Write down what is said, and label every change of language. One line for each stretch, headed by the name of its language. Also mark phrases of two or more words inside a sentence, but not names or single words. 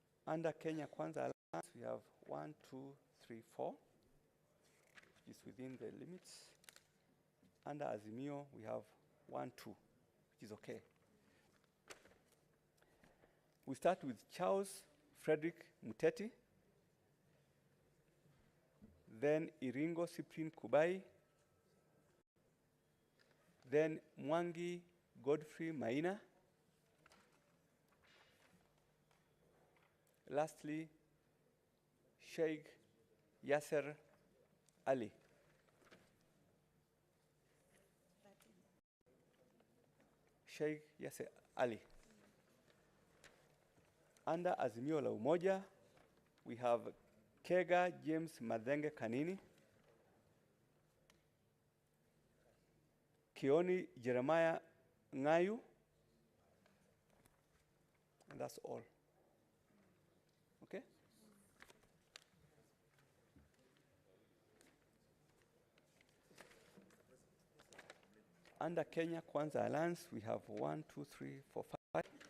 English: Under Kenya Kwanza Alliance, we have 1, 2, 3, 4, which is within the limits. Under Azimio, we have 1, 2, which is okay. We start with Charles Frederick Muteti, then Iringo Cyprian Kubai, then Mwangi Godfrey Maina, lastly, Sheikh Yasser Ali. Sheikh Yasser Ali. Under Azimio la Umoja, we have Kega James Madenge Kanini, Kioni Jeremiah Ngayu, and that's all. Okay? Under Kenya Kwanza Alliance, we have 1, 2, 3, 4, 5.